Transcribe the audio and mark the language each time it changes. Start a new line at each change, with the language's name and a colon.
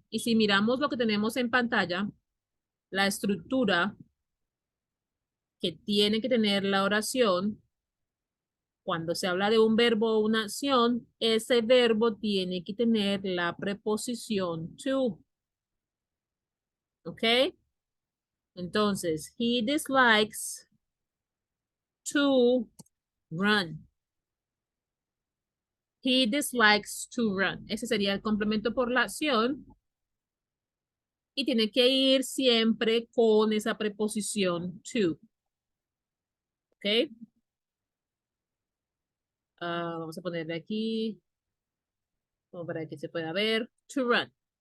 Spanish: Y si miramos lo que tenemos en pantalla, la estructura que tiene que tener la oración, cuando se habla de un verbo o una acción, ese verbo tiene que tener la preposición to. ¿Ok? Entonces,
English: he dislikes to run. He dislikes to run.
Spanish: Ese sería el complemento por la acción y tiene que ir siempre con esa preposición to. ¿Ok? Vamos a ponerle aquí como para que se pueda ver.
English: To run.